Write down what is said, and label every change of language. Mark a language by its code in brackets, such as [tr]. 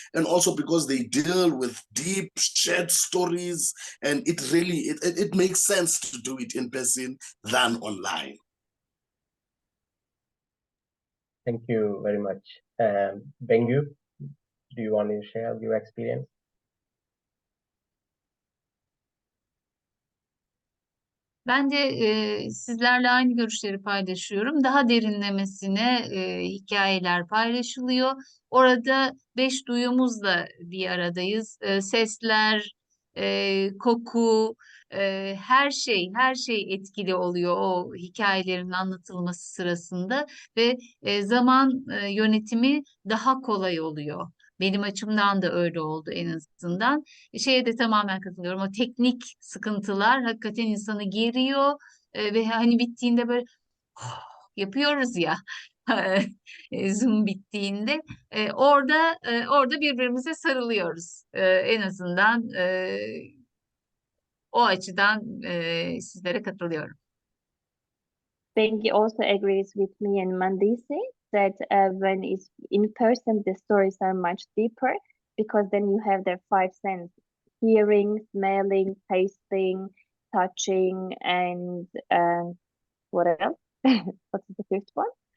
[en] And also because they deal with deep shared stories, and it really, it makes sense to do it in person than online. Thank you very much. Bengü, do you want to share your experience? [tr] Ben de sizlerle aynı görüşleri paylaşıyorum. Daha derinlemesine hikayeler paylaşılıyor. Orada 5 duyumuzla bir aradayız. Sesler, koku, her şey etkili oluyor o hikayelerin anlatılması sırasında ve zaman yönetimi daha kolay oluyor. Benim açımdan da öyle oldu en azından. Şeye de tamamen katılıyorum. O teknik sıkıntılar hakikaten insanı geriyor ve hani bittiğinde böyle yapıyoruz ya. Zoom bittiğinde orada birbirimize sarılıyoruz. En azından o açıdan sizlere katılıyorum. [en] Bengü also agrees with me and Mandisi that when it's in person, the stories are much deeper because then you have the 5 senses: hearing, smelling, tasting, touching, and what else? What's the fifth one?